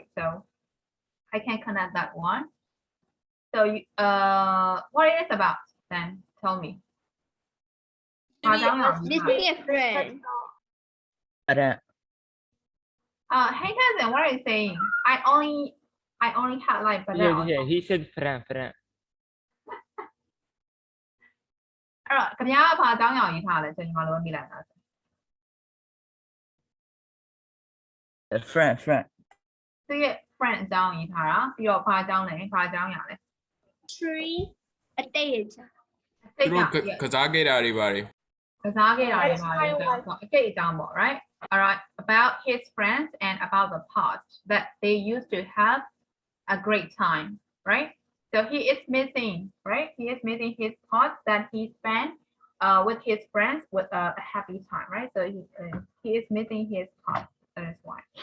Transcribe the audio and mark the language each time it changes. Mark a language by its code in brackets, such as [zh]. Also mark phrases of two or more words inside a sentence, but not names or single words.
[en] So I can connect that one. So you, what it is about then? Tell me. Missing a friend. Berat. Hey cousin, what are you saying? I only had like Yeah, he said friend. [my] အဲ့တော့ခင်ဗျားကဘာအကြောင်းအရာရေးထားလဲကျွန်တော်တို့မိလိုက်တာ [en] friend [my] သူရဲ့ friend အကြောင်းရေးထားတာပြီးတော့ဘာအကြောင်းလဲဘာအကြောင်းအရာလဲ [en] Tree. A date. [my] စိတ် သူ က တို့ကစားခဲ့တာတွေပါတယ် ကစားခဲ့တာတွေပါလေအကိတ်အကြောင်းပေါ့ [en] right alright about his friends and about the past that they used to have a great time right so he is missing right he is missing his past that he spent with his friends with a happy time right so he is missing his past that is why